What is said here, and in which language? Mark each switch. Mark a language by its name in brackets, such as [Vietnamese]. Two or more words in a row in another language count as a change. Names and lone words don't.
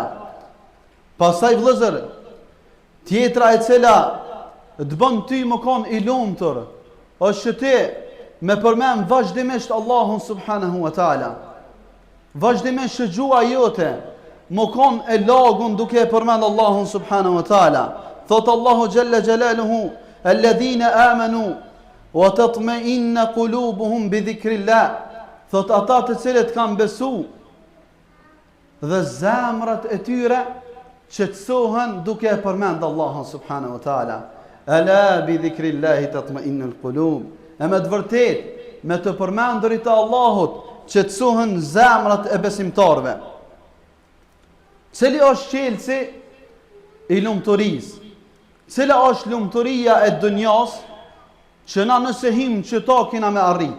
[Albanian] Pastaj vëllezër, tjetra e cila të bën ty më kon i lumtur, është që ti me përmend vazhdimisht Allahun [Arabic] سبحانه وتعالى. [Albanian] Vazhdimisht që gjua jote më kon e lagun duke e përmend Allahun [Arabic] سبحانه وتعالى. Thot Allahu جل جلاله، الذين آمنوا وتطمئن قلوبهم بذكر الله. [Albanian] Thot ata të cilët kanë besu dhe zemrat e tyre qetësohen duke e përmend Allahun [Arabic] سبحانه وتعالى. ألا بذكر الله تطمئن القلوب. [Albanian] E me të vërtet, me të përmendurit e Allahut qetësohen zemrat e besimtarve. Cili është qelësi i lumturisë? Cila është lumturia e dunjas që na nëse him që ta kina me arrit?